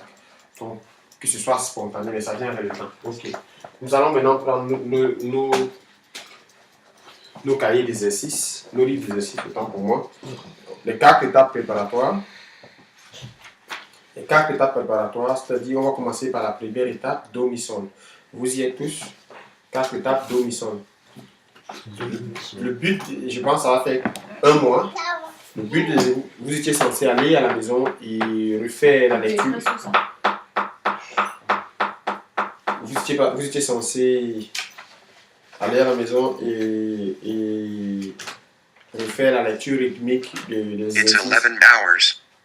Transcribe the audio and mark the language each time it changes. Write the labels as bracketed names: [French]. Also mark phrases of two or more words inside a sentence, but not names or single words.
[French] Donc, que ce soit spontané, mais ça vient avec le temps. Ok. Nous allons maintenant prendre nos cahiers d'exercices, nos livres d'exercices, autant pour moi. Les 4 étapes préparatoires. Les 4 étapes préparatoires, c'est-à-dire, on va commencer par la première étape, do, mi, sol. Vous y êtes tous? 4 étapes, do, mi, sol. Le but, je pense, ça va faire 1 mois. Le but, vous étiez censé aller à la maison et refaire la lecture. Vous étiez censé aller à la maison et refaire la lecture rythmique des exercices.